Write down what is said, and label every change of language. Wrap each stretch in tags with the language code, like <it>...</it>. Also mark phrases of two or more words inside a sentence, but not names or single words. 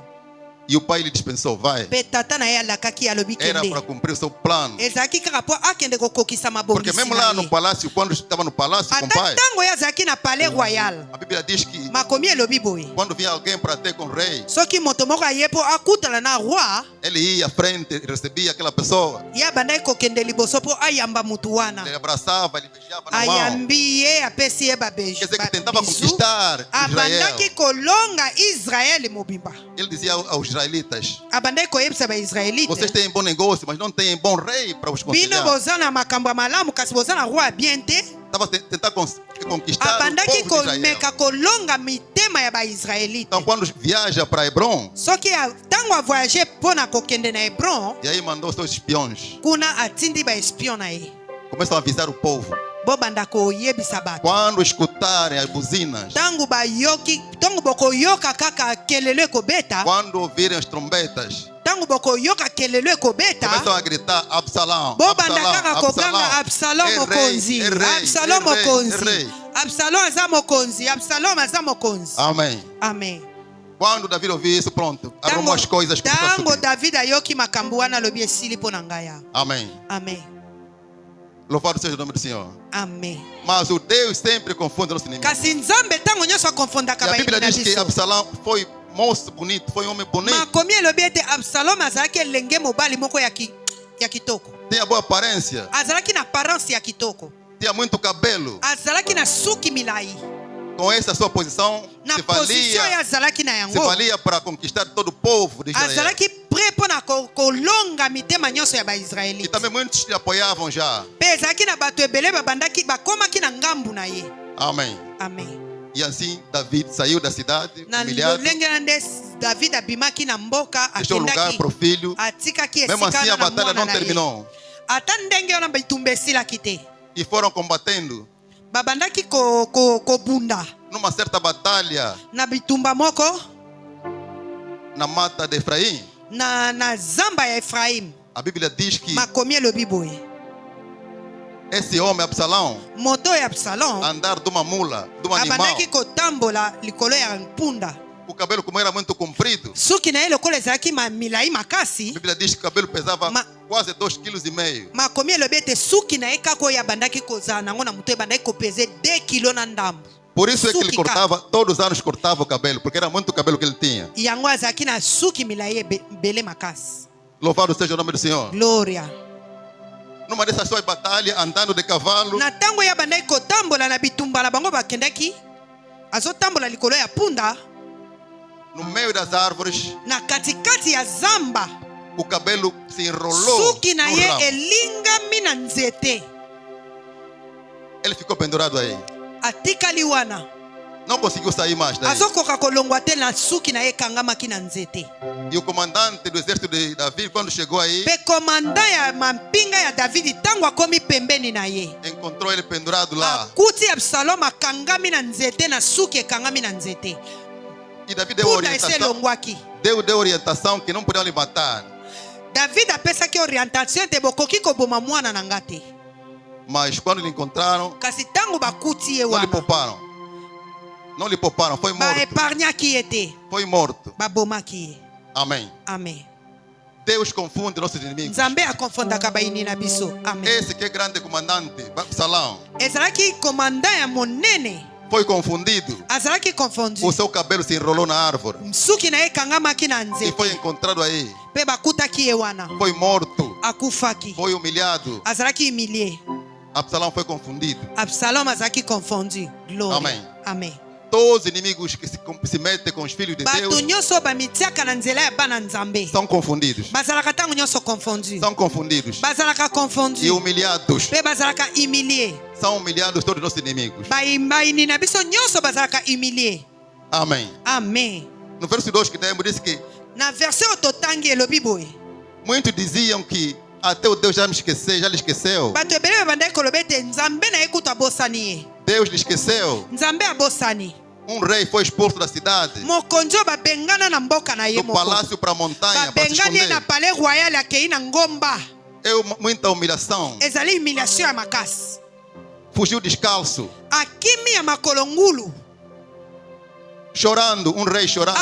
<pt>E o pai lhe dispensou, vai.</pt> <ln>mpe tata na ye alakaki alobi</ln> <pt>Era</pt> <ln>kende,</ln> <pt>para cumprir o seu plano.</pt> <ln>ezalaki kaka mpo akende kokokisa</ln> <pt>Porque</pt> <ln>mabongisi</ln> <pt>mesmo</pt> <ln>na</ln> <pt>lá no</pt> <ln>ye.</ln> <pt>palácio, quando estava no palácio com o</pt> <ln>Ata</ln> <pt>pai,</pt> <ln>ntango ye azalaki na</ln> <fr>palais royal,</fr> <pt>a Bíblia diz que</pt> <ln>makomi elobi boye,</ln> <pt>quando vinha alguém para ter com o rei,</pt> <ln>soki moto moko aye mpo akutana na roi,</ln> <pt>ele ia à frente e recebia aquela pessoa.</pt> <ln>ye abandaki kokende liboso mpo ayamba mutu wana,</ln> <pt>Ele abraçava, ele beijava na mão.</pt> <ln>ayambi ye apesi ye</ln> <pt>Quer dizer que tentava</pt> <ln>babisu,</ln> <pt>conquistar Israel.</pt> <ln>abandaki kolonga Israele mobimba,</ln> <pt>Ele dizia aos israelitas:</pt> <ln>abandaki koyebisa baisraelite,</ln> <pt>vocês têm bom negócio, mas não têm bom rei para os</pt> <ln>bino</ln> <pt>conciliar.</pt> <ln>boza na makambo ya malamu kasi boza na roi ya bien te.</ln> <pt>Estava tentar conquistar o</pt> <ln>Abandaki</ln> <pt>povo de Israel.</pt> <ln>komeka kolonga mitema ya baisraelite.</ln> <pt>Então, quando viaja para Hebron,</pt> <ln>Soki ntango avoyage mpo na kokende na Hebron,</ln> <pt>e aí mandou seus espiões,</pt> <ln>kuna atindi baespion na ye,</ln> <pt>começam a avisar o povo.</pt> <ln>bobanda koyebisa bato.</ln> <pt>Quando escutarem as buzinas,</pt> <ln>Ntango bokoyoka kaka kelelo ekobeta,</ln> <pt>quando ouvirem as trombetas,</pt> <ln>ntango bokoyoka kelelo ekobeta,</ln> <pt>começam a gritar: Absalão,</pt> <ln>bobanda</ln> <pt>Absalão,</pt> <ln>kaka koganga</ln> <pt>Absalão,</pt> <ln>Absalom mokonzi, Absalom mokonzi, Absalom aza mokonzi, Absalom aza mokonzi.</ln> <pt>Amém.</pt> <ln>Amen.</ln> <pt>Quando Davi ouviu isso, pronto, arrumou as coisas que</pt> <ln>Ntango David ayoki makambo wana alobi esili mpo na ngai awa.</ln> <pt>Amém.</pt> <ln>Amen.</ln> <pt>Louvado seja o nome do Senhor.</pt> <ln>Amen.</ln> <pt>Mas o Deus sempre confunde nosso inimigo.</pt> <ln>Kasi nzambe ntango nyonso akofondaka</ln> <pt>E a</pt> <ln>bayibi</ln> <pt>Bíblia</pt> <ln>na</ln> <pt>diz que</pt> <ln>biso.</ln> <pt>Absalão foi moço bonito, foi homem bonito,</pt> <ln>Makomi elobi ete Absalom azalaki elenge mobali moko ya kitoko,</ln> <pt>tinha boa aparência,</pt> <ln>azalaki na apparence ya kitoko,</ln> <pt>tinha muito cabelo.</pt> <ln>azalaki na suki milai.</ln> <pt>com essa sua posição,</pt> <ln>na</ln> <pt>se</pt> <ln>position oyo</ln> <pt>valia,</pt> <ln>azalaki na</ln> <pt>se</pt> <ln>yango</ln> <pt>valia para conquistar todo o povo de Israel.</pt> <ln>azalaki prêt mpona kolonga mitema nyonso ya</ln> <pt>E</pt> <ln>baisraelite</ln> <pt>também muitos lhe apoiavam já.</pt> <ln>mpe ezalaki na bato ebele bakomaki na ngambu na ye.</ln> <pt>Amém.</pt> <ln>Amen.</ln> <pt>E assim David saiu da cidade,</pt> <ln>Na</ln> <pt>humilhado,</pt> <ln>lolenge na nde David abimaki na mboka</ln> <pt>deixou lugar</pt> <ln>akendaki</ln> <pt>para o filho.</pt> <ln>atikaki</ln> <pt>Mesmo assim</pt> <ln>esika</ln> <pt>a</pt> <ln>na</ln> <pt>batalha</pt> <ln>mwana</ln> <pt>não</pt> <ln>na ye</ln> <pt>terminou.</pt> <ln>ata ndenge wana bitumba esilaki te</ln> <pt>E foram combatendo.</pt> <ln>babandaki kobunda</ln> <pt>Numa certa batalha</pt> <ln>na bitumba moko</ln> <pt>na mata de Efraim,</pt> <ln>na zamba ya Efraim.</ln> <pt>a Bíblia diz que</pt> <ln>Makomi elobi boye</ln> <pt>esse homem Absalão</pt> <ln>moto ya Absalom</ln> <pt>andar de uma mula, de um animal,</pt> <ln>abandaki kotambola likolo ya mpunda</ln> <pt>o cabelo como era muito comprido.</pt> <ln>suki na ye lokola ezalaki milai</ln> <pt>A</pt> <ln>makasi.</ln> <pt>Bíblia diz que o cabelo pesava quase 2,5 kg.</pt> <ln>Makomi elobi ete suki na ye kaka oyo abandaki kozala nango na moto ebandaki kopeze 2 kilo na ndambo.</ln> <pt>Por isso é que ele</pt> <ln>Suki</ln> <pt>cortava, todos os anos cortava o cabelo, porque era muito cabelo que ele tinha.</pt> <ln>Yango azalaki na suki milai ebele makasi.</ln> <pt>Louvado seja o nome do Senhor.</pt> <ln>Gloria.</ln> <pt>Numa dessas suas batalhas, andando de cavalo,</pt> <ln>Na tango ya bandaki kotambola na bitumba na bango bakendaki azotambola likolo ya punda</ln> <pt>no meio das árvores,</pt> <ln>na katikati ya zamba</ln> <pt>o cabelo se enrolou</pt> <ln>suki na</ln> <pt>no</pt> <ln>ye</ln> <pt>ramo.</pt> <ln>elingami na nzete</ln> <pt>Ele ficou pendurado aí.</pt> <ln>atikali wana</ln> <pt>Não conseguiu sair mais daí.</pt> <ln>azokoka kolongwa te na suki na ye ekangamaki na nzete.</ln> <pt>E o comandante do exército de Davi, quando chegou aí,</pt> <ln>Mpe komanda ya mampinga ya Davidi ntango akomi pembeni na ye</ln> <pt>encontrou ele pendurado lá.</pt> <ln>akuti Absalom akangami na nzete na suki ekangami na nzete</ln> <pt>E Davi deu</pt> <ln>punda ese</ln> <pt>orientação,</pt> <ln>elongwaki.</ln> <pt>deu orientação que não podiam lhe matar.</pt> <ln>David apesaki orientation ete bokoki koboma mwana na nga te,</ln> <pt>Mas quando lhe encontraram,</pt> <ln>kasi ntango bakuti ye</ln> <pt>não lhe</pt> <ln>wana</ln> <pt>pouparam. Não lhe pouparam, foi morto.</pt> <ln>baepargnaki ye te,</ln> <pt>Foi morto.</pt> <ln>babomaki ye.</ln> <pt>Amém.</pt> <ln>Amen.</ln> <pt>Deus confunde nossos inimigos.</pt> <ln>Nzambe akonfondaka baini na biso. Amen.</ln> <pt>Esse que é grande comandante, Absalão,</pt> <ln>Ezalaki komanda ya monene</ln> <pt>foi confundido.</pt> <ln>azalaki confondu,</ln> <pt>O seu cabelo se enrolou na árvore</pt> <ln>suki na ye ekangamaki na</ln> <pt>e</pt> <ln>nzete</ln> <pt>foi encontrado aí.</pt> <ln>mpe bakutaki ye wana</ln> <pt>Foi morto,</pt> <ln>akufaki,</ln> <pt>foi humilhado.</pt> <ln>azalaki humilie.</ln> <pt>Absalão foi confundido.</pt> <ln>Absalom azalaki confondu. Gloria. Amen. Amen.</ln> <pt>Todos os inimigos que se metem com os filhos de</pt> <ln>Bato</ln> <pt>Deus</pt> <ln>nyonso bamitiaka na nzela ya bana nzambe</ln> <pt>são confundidos.</pt> <ln>bazalaka ntango nyonso confondu,</ln> <pt>São confundidos</pt> <ln>bazalaka</ln> <pt>e</pt> <ln>confondu</ln> <pt>humilhados.</pt> <ln>mpe bazalaka humilie.</ln> <pt>São humilhados todos os nossos inimigos.</pt> <ln>baini na biso nyonso bazalaka humilie.</ln> <pt>Amém.</pt> <ln>Amen.</ln> <pt>No verso 2 que demos, disse que</pt> <ln>Na verse oyo totangi elobi boye</ln> <pt>muitos diziam que até o Deus já me esqueceu, já lhe esqueceu.</pt> <ln>bato ebele babandaki koloba ete nzambe na ye kutu abosani ye,</ln> <pt>Deus lhe esqueceu.</pt> <ln>nzambe abosani.</ln> <pt>Rei foi expulso da cidade,</pt> <ln>mokonzi oyo babengana na mboka na ye</ln> <pt>do</pt> <ln>moko,</ln> <pt>palácio para a montanha, para se</pt> <ln>babengani ye na</ln> <pt>esconder.</pt> <fr>palais royal</fr> <ln>akei na ngomba.</ln> <pt>É muita humilhação.</pt> <ln>Ezali humiliation ya makasi,</ln> <pt>Fugiu descalço,</pt> <ln>akimi ya makolo ngulu,</ln> <pt>chorando, rei chorando.</pt>